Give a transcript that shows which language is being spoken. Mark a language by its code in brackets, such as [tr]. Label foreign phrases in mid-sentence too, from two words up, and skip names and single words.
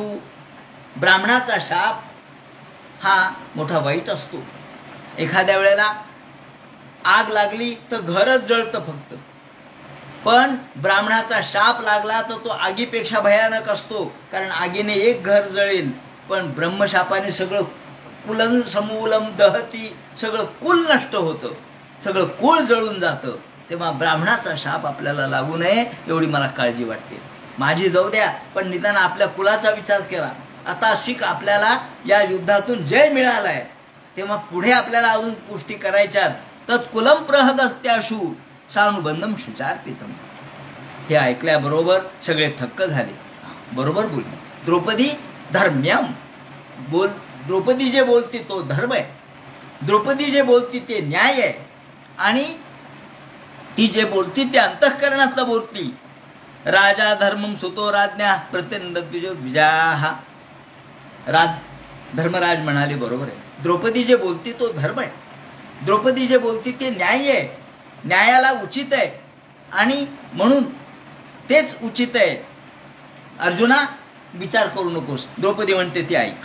[mr] ब्राह्मणाचा शाप हा मोठा वाईट असतो. एखाद्या वेळेला आग लागली तर घरच जळतं फक्त, पण ब्राह्मणाचा शाप लागला तर तो आगीपेक्षा भयानक असतो. कारण आगीने एक घर जळेल, पण ब्रह्मशापाने सगळं [sa] कुलं समूलम दहती, [mr] सगळं कुल नष्ट होतं, सगळं कुळ जळून जातं. तेव्हा ब्राह्मणाचा शाप आपल्याला लागू नये एवढी मला काळजी वाटते. माझी जाऊ द्या, पण निदान आपल्या कुलाचा विचार करा. आता शिक आपल्याला या युद्धातून जय मिळालाय, तेव्हा पुढे आपल्याला अजून पुष्टी करायच्यात. [sa] तत्कुलम प्रहदस्त्याशु सानुबंधम शुचार्पितम. [mr] हे ऐकल्याबरोबर सगळे थक्क झाले. बरोबर बोलली द्रौपदी. धर्म्यम बोल. द्रौपदी जे बोलती तो धर्म आहे. द्रौपदी जे बोलती ते न्याय आहे. आणि ती जे बोलती ते अंतःकरणातलं बोलती. [sa] राजा धर्मम सुतो राज्ञा प्रत्यनद्विजो द्विजाहा. [mr] धर्मराज म्हणाले बरोबर आहे. द्रौपदी जे बोलती तो धर्म आहे. द्रौपदी जे बोलती ते न्याय आहे. न्यायाला उचित आहे आणि म्हणून तेच उचित आहे. अर्जुना विचार करू नकोस. द्रौपदी म्हणते ती ऐक.